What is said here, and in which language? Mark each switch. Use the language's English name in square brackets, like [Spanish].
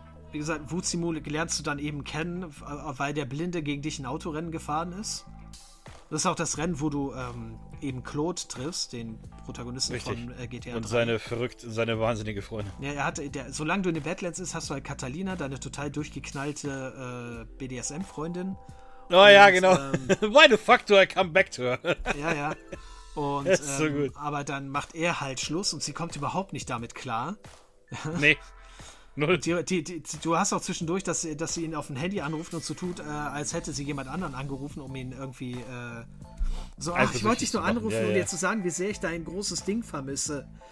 [German] Wie gesagt, Wuzimu lernst du dann eben kennen, weil der Blinde gegen dich ein Autorennen gefahren ist. Das ist auch das Rennen, wo du eben Claude triffst, den Protagonisten, richtig, von GTA 3. Und seine wahnsinnige Freundin. Ja, solange du in den Badlands bist, hast du halt Catalina, deine total durchgeknallte BDSM-Freundin. Oh, und, ja, genau. [English] Why the fuck do I come back to her? [German] Ja, ja. Und, das ist so gut. Aber dann macht er halt Schluss und sie kommt überhaupt nicht damit klar. Nee. Null. Du hast auch zwischendurch, dass sie ihn auf dem Handy anruft und so tut, als hätte sie jemand anderen angerufen, um ihn irgendwie so, ach, ich wollte dich nur anrufen, ja, um dir zu sagen, wie sehr ich dein großes Ding vermisse.